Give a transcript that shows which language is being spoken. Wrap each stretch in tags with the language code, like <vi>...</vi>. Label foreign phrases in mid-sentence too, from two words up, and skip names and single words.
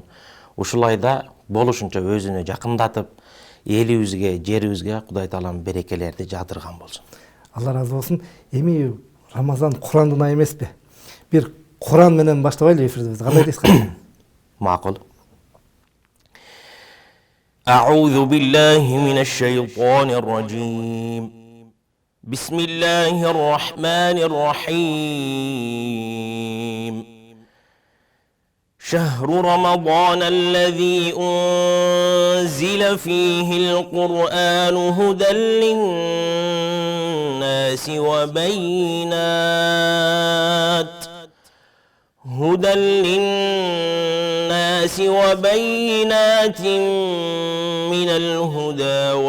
<ky>Ушул айда болушунча өзүнө жакындатып, элибизге, жерибизге Кудай таалам берекелерди жаадырган болсун. Алла разы болсун. Эми Рамазан Курандын айы эмеспи? Бир Куран менен баштабайлы эфирдибизди. Кандай дейсиз? Макул.</ky> <ar>أعوذ بالله من الشيطان الرجيم. بسم الله الرحمن الرحيم شهر رمضان الذي أنزل فيه القرآن هدى للناس وبينات من الهدى</ar>